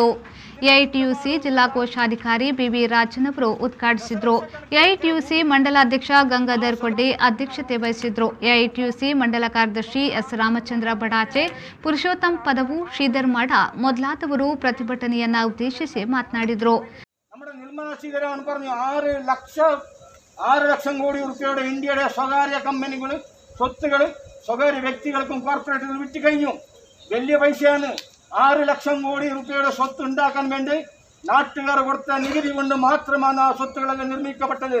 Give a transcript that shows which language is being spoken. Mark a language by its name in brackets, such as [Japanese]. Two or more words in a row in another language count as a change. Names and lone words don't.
[Kannada] ಎಐಟಿಯುಸಿ ಜಿಲ್ಲಾ ಕೋಶಾಧಿಕಾರಿ ಬಿವಿ ರಾಜನ್ ಅವರು ಉದ್ಘಾಟಿಸಿದರು. ಎಐಟಿಯುಸಿ ಮಂಡಲಾಧ್ಯಕ್ಷ ಗಂಗಾಧರ್ ಕೊಡ್ಡೆ ಅಧ್ಯಕ್ಷತೆ ವಹಿಸಿದ್ರು. ಎಐಟಿಯುಸಿ ಮಂಡಲ ಕಾರ್ಯದರ್ಶಿ ಎಸ್ ರಾಮಚಂದ್ರ ಬಡಾಚೆ, ಪುರುಷೋತ್ತಮ್ ಪದವು, ಶ್ರೀಧರ್ ಮಾಡ ಮೊದಲಾದವರು ಪ್ರತಿಭಟನೆಯನ್ನ ಉದ್ದೇಶಿಸಿ ಮಾತನಾಡಿದರು. [Malayalam] നമ്മുടെ നിർമ്മല സീതാരാമൻ പറഞ്ഞു 6 ലക്ഷം കോടി രൂപയുടെ ഇന്ത്യയുടെ സ്വകാര്യ കമ്പനികൾ സ്വത്തുകൾ സ്വകാര്യ വ്യക്തികൾക്കും കോർപ്പറേറ്റുകൾ വിറ്റ് കഴിഞ്ഞു. വലിയ പൈസയാണ്. 6 ലക്ഷം കോടി രൂപയുടെ സ്വത്ത് ഉണ്ടാക്കാൻ വേണ്ടി നാട്ടുകാർ കൊടുത്ത നികുതി കൊണ്ട് മാത്രമാണ് ആ സ്വത്തുകളെല്ലാം നിർമ്മിക്കപ്പെട്ടത്.